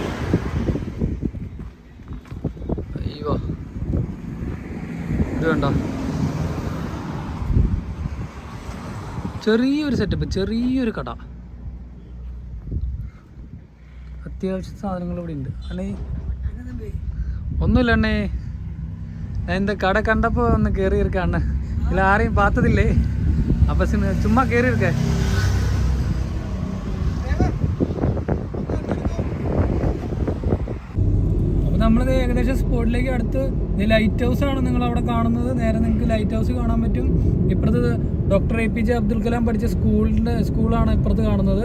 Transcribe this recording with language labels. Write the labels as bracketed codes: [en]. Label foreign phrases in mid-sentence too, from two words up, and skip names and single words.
[ml] അയ്യോ, ഇത് കണ്ടോ, ചെറിയൊരു സെറ്റപ്പ്, ചെറിയൊരു കട. അത്യാവശ്യ സാധനങ്ങൾ ഇവിടെ ഉണ്ട്. അണ്ണേ ഒന്നുമില്ല അണ്ണേ, ഞാൻ [ta] இந்த கடை கண்டப்போ [ml] ഒന്ന് കയറി [ta] இருக்கேன் அண்ணன். இல்லை யாரையும் பார்த்ததில்லை, அப்போ சும்மா കയറി இருக்கேன். [ml] അപ്പോൾ നമ്മളിത് ഏകദേശം സ്പോട്ടിലേക്ക് അടുത്ത് ലൈറ്റ് ഹൗസ് ആണ് നിങ്ങൾ അവിടെ കാണുന്നത്. നേരെ നിങ്ങൾക്ക് ലൈറ്റ് ഹൗസ് കാണാൻ പറ്റും. ഇപ്പുറത്ത് ഡോക്ടർ APJ അബ്ദുൽ കലാം പഠിച്ച സ്കൂളാണ് ഇപ്പുറത്ത് കാണുന്നത്.